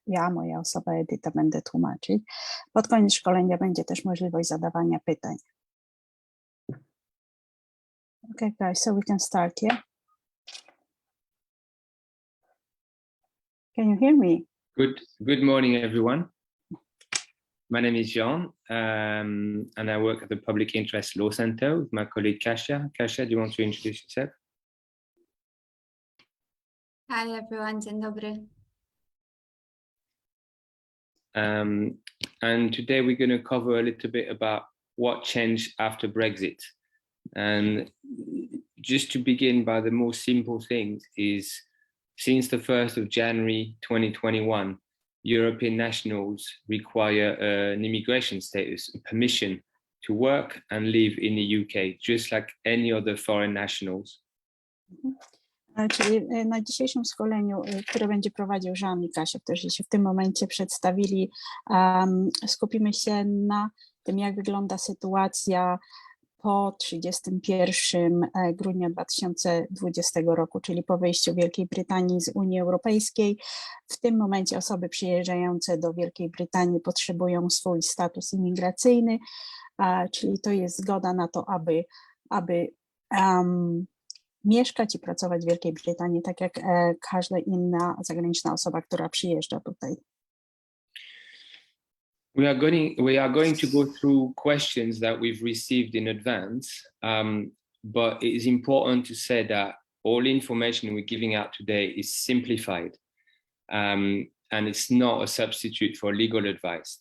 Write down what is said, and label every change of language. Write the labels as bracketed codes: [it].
[pl] Ja, moja osoba Edyta, będę tłumaczyć. Pod koniec szkolenia będzie też możliwość zadawania pytań. [en] Okay, guys, so we can start, yeah? Can you hear me? Good morning, everyone. My name is Jean, and I work at the Public Interest Law Centre with my colleague Kasia. Kasia, do you want to introduce yourself? Hi everyone, [pl] dzień dobry. [en] And today we're going to cover a little bit about what changed after Brexit. And just to begin by the most simple things is, since the 1st of January 2021, European nationals require an immigration status, a permission to work and live in the UK, just like any other foreign nationals. [pl] Czyli na dzisiejszym szkoleniu, które będzie prowadził Jean i Kasia, którzy się w tym momencie przedstawili, skupimy się na tym, jak wygląda sytuacja po 31 grudnia 2020 roku, czyli po wyjściu Wielkiej Brytanii z Unii Europejskiej. W tym momencie osoby przyjeżdżające do Wielkiej Brytanii potrzebują swój status imigracyjny, czyli to jest zgoda na to, aby mieszkać i pracować w Wielkiej Brytanii, tak jak każda inna zagraniczna osoba, która przyjeżdża tutaj. [en] We are going to go through questions that we've received in advance, but it is important to say that all information we're giving out today is simplified, and it's not a substitute for legal advice.